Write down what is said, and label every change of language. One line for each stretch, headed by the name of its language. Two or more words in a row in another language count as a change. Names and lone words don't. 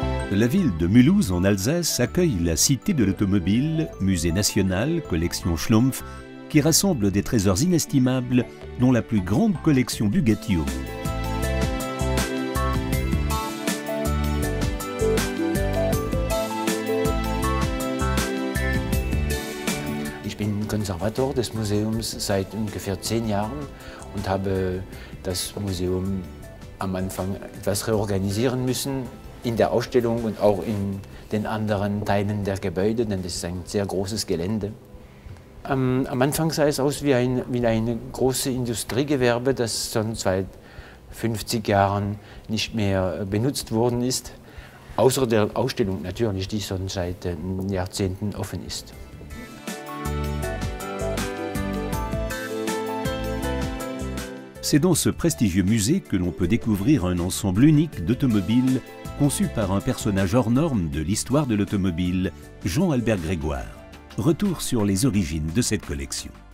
French: La ville de Mulhouse, en Alsace, accueille la Cité de l'Automobile, musée national, collection Schlumpf, qui rassemble des trésors inestimables, dont la plus grande collection Bugatti au monde.
German: Ich bin Konservator des Museums seit ungefähr 10 Jahren und habe das Museum am Anfang etwas reorganisieren müssen in der Ausstellung und auch in den anderen Teilen der Gebäude, denn das ist ein sehr großes Gelände. Am Anfang sah es aus wie ein großes Industriegewerbe, das schon seit 50 Jahren nicht mehr benutzt worden ist, außer der Ausstellung natürlich, die schon seit Jahrzehnten offen ist.
French: C'est dans ce prestigieux musée que l'on peut découvrir un ensemble unique d'automobiles conçu par un personnage hors norme de l'histoire de l'automobile, Jean-Albert Grégoire. Retour sur les origines de cette collection.